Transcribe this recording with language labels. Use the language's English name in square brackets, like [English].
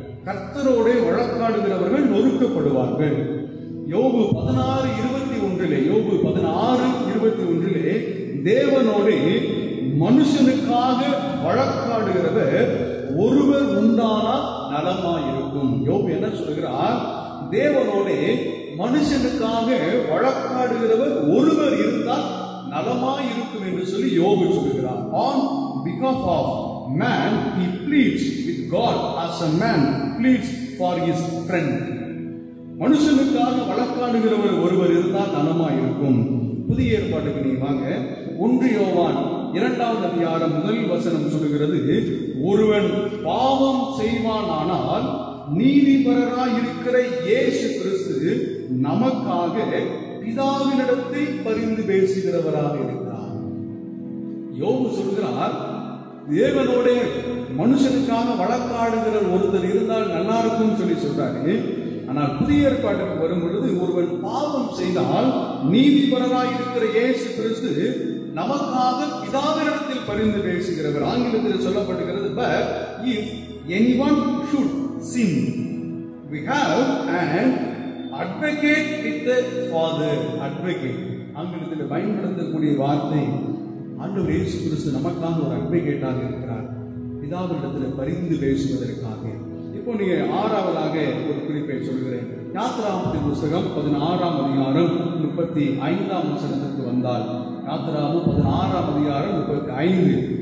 [Tamil] கர்த்தரோடே வழக்காடுகிறவர்கள் நொறுக்கப்படுவார்கள். யோபு 16:21, யோபு 16:21, தேவனோடே மனுஷனுக்காக வழக்காடுகிறவர் ஒருவர் உண்டானால் நலமாயிருக்கும். யோபு என்ன சொல்கிறார்? தேவனோடே மனுஷனுக்காக வழக்காடுகிறவர் ஒருவர் இருந்தால் நலமாயிருக்கும் என்று சொல்லி யோபு சொல்கிறார். [English] On behalf of man he pleads with God as a man pleads for his friend. [Tamil] மனுஷனுக்காக வழக்காடுகிறவர் ஒருவர் இருந்தால் நலமாயிருக்கும். புதிய ஏற்பாட்டுக்கு நீ வாங்க. 1 யோவான் 2ஆம் அதிகாரம் 1 வசனம் சொல்லுகிறது, ஒருவன் பாவம் செய்வானானால் நீதிபரராயிருக்கிற இயேசு கிறிஸ்து நமக்காக பிதாவினிடத்தில் பரிந்து பேசுகிறவராக இருக்கிறார். யோபு சொல்கிறார், தேவனோட மனுஷனுக்காக வழக்காடுகிற ஒருத்தர் இருந்தால் நல்லா இருக்கும் சொல்லி சொல்றாரு. ஆனால் புதிய ஏற்பாட்டுக்கு வரும் பொழுது, ஒருவன் பாவம் செய்தால் நீதிபரராயிருக்கிற இயேசு கிறிஸ்து நமக்காக பிதாவினிடத்தில் பரிந்து பேசுகிறவர். ஆங்கிலத்தில் சொல்லப்பட்டிருக்கிறது, [English] but if anyone should sin. We have an advocate with the Father. Advocate. [Tamil] ஆங்கிலத்தில் பயன்படுத்தக்கூடிய வார்த்தை, ஆண்டவர் இயேசு கிறிஸ்து நமக்காக ஒரு அட்வொகேட்டாக இருக்கிறார், பிதாவினிடத்தில் பரிந்து பேசுவதற்காக. இப்போ நீங்க ஆறாவதாக ஒரு குறிப்பை சொல்கிறேன். யாத்திராகமத்தின் புஸ்தகம் 16ஆம் அதிகாரம் 35ஆம் வசனத்திற்கு வந்தால், யாத்திராகமம் 16ஆம் அதிகாரம் 35.